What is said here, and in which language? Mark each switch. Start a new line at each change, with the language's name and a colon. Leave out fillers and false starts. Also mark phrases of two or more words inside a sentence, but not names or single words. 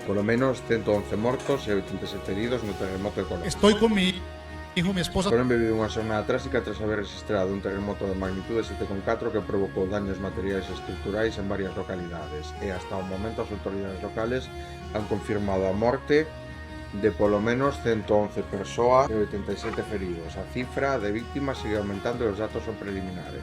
Galician: Polo menos 111 mortos e 87 heridos no terremoto de Colombia.
Spanish: Estoy con mi hijo, mi esposa.
Galician: Colombia vive unha xornada trágica tras haber registrado un terremoto de magnitude 7,4 que provocou daños materiais e estruturais en varias localidades e hasta o momento as autoridades
Spanish: locales han confirmado
Galician: a morte de polo menos 111 persoas e 87 feridos. A cifra de víctimas sigue aumentando e os datos son preliminares.